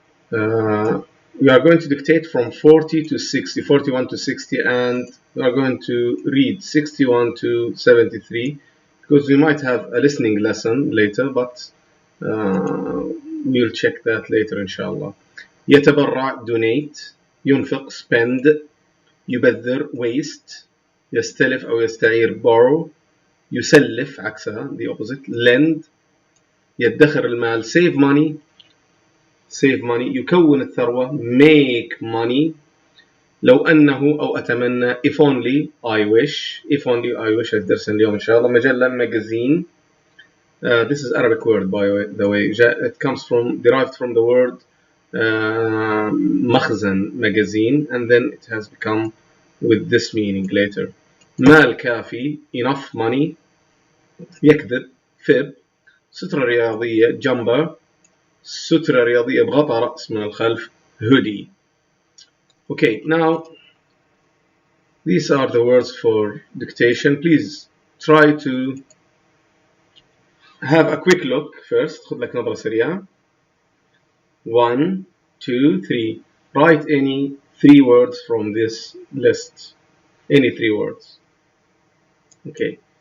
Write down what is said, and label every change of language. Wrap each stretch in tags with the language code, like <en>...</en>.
<en>We are going to dictate from 40 to 60, 41 to 60, and we are going to read 61 to 73, because we might have a listening lesson later, but we'll check that later inshallah.</en> <ar>يتبرع donate, ينفق spend, يبذر waste, يستلف أو يستعير borrow, يسلف عكسها</ar> <en>the opposite lend,</en> <ar>يدخر المال</ar> <en>save money,</en> <ar>يكون الثروة</ar> <en>make money,</en> <ar>لو أنه أو أتمنى</ar> <en>if only I wish</en> <ar>الدرس اليوم إن شاء الله.</ar> <en>مجلة magazine, this is Arabic word by the way, it comes derived from the word مخزن magazine, and then it has become with this meaning later.</en> <ar>مال كافي</ar> <en>enough money,</en> <ar>يكذب fib, سترة رياضية jumper, سترة رياضية بغطاء رأس من الخلف hoodie. Okay, now these are the words for dictation. Please try to have a quick look first. خذ لك نظرة سريعة. 1, 2, 3.</ar> <en>Write any 3 words from this list. Any 3 words. Okay.</en>